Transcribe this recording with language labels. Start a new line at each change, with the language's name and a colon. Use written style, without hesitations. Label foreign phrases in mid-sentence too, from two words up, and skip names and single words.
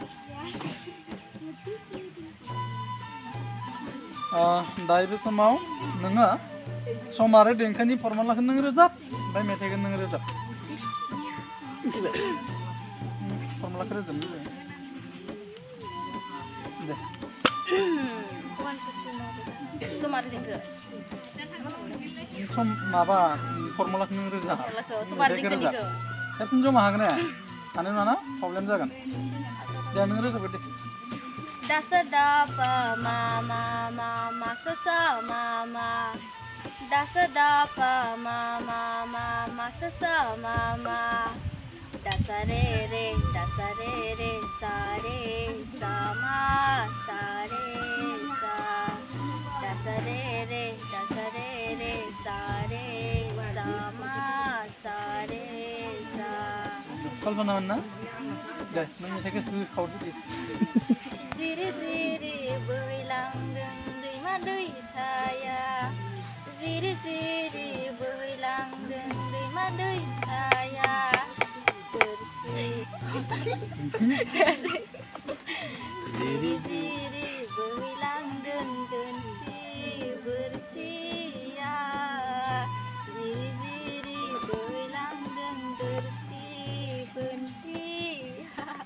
Bodo: दायो बे समाव नोङो सम आरो देंखोनि फर्मुलाखौ नों रोजाब ओमफ्राय मेथाइखौ नों रोजाब फर्मुलाखौ रोजाबनो दे सम आरो देंखो सम माबा फर्मुलाखौ नों रोजाब मेथाइखौ रोजाब खेबसेनो जमा हागोन ना हानाय नङा ना प्रब्लेम जागोन दे नों रोजाबो दे Da sa da pa ma ma ma ma sa sa ma ma da sa da pa ma ma ma ma sa sa ma ma da sa re sa re sa ma sa re sa da sa re sa re sa ma sa re sa कल्पना ना दे नों मेथाइखौ खावदो दे जिरि जिरि बोहैलांदों दैमा दैसाया जिरि जिरि बोहैलांदों दैमा दैसाया जिरि जिरि बोहैलांदों दोनसि बोरसिया जिरि जिरि बोहैलांदों दोरसि बोनसिया